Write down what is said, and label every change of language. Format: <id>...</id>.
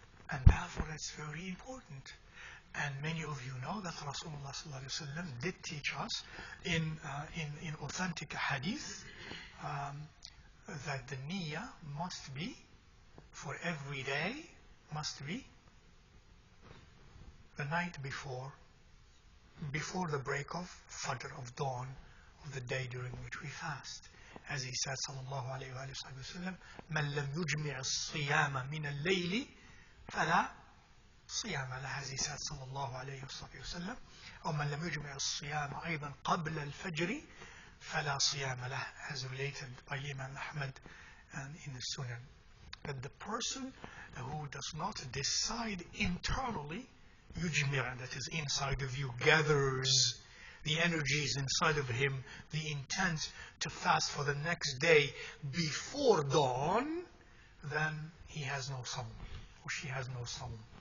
<en>And therefore that's very important. And many of you know that Rasulullah sallallahu alaihi wasallam did teach us in authentic hadith that the niyyah must be for every day, must be the night before the break of Fajr, of dawn, of the day during which we fast. As he said, sallallahu alayhi wa sallam,</en> <ar>مَنْ لَمْ يُجْمِعَ الصِّيَامَ مِنَ اللَّيْلِ فَلَا صِيَامَ لَهُ.</ar> <en>As he said, sallallahu alayhi wa sallam,</en> <ar>أو مَنْ لَمْ يُجْمِعَ الصِّيَامَ أيضا قبل الفجر فَلَا صِيَامَ لَهُ,</ar> <en>as related by Imam Ahmad and in the Sunan. That the person who does not decide internally, yujmir, that is inside of you, gathers the energies inside of him, the intent to fast for the next day before dawn, then he has no sawm, or she has no sawm.</en>